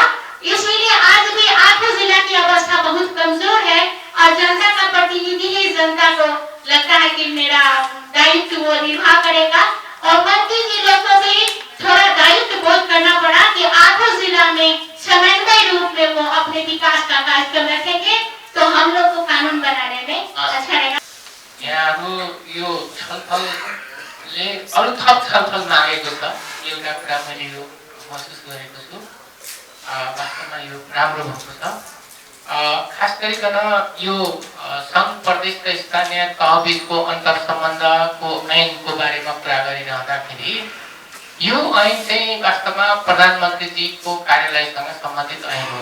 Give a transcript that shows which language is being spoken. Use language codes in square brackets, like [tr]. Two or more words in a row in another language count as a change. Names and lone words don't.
[hi] इसीलिए आज भी 8 जिला की अवस्था बहुत कमजोर है, और जनता का प्रतिनिधि ही जनता को लगता है कि मेरा दायित्व वो निर्वाह करेगा। और मंत्री जी लोग को भी थोड़ा दायित्व बोध करना पड़ा कि 8 जिला में समन्वय रूप में वो अपने विकास का कार्यक्रम रखेंगे, तो हम लोग को कानून बनाने में अच्छा रहेगा। [ne] यो छलफलले अरू थप छलफल मागेको छ, एउटा कुरा मैले यो महसुस गरेको छु। वास्तवमा यो राम्रो भएको छ। खास गरिकन यो सङ्घ प्रदेश र स्थानीय तहबिचको अन्तर सम्बन्धको ऐनको बारेमा कुरा गरिरहँदाखेरि यो ऐन चाहिँ वास्तवमा प्रधानमन्त्रीजीको कार्यालयसँग सम्बन्धित ऐन हो।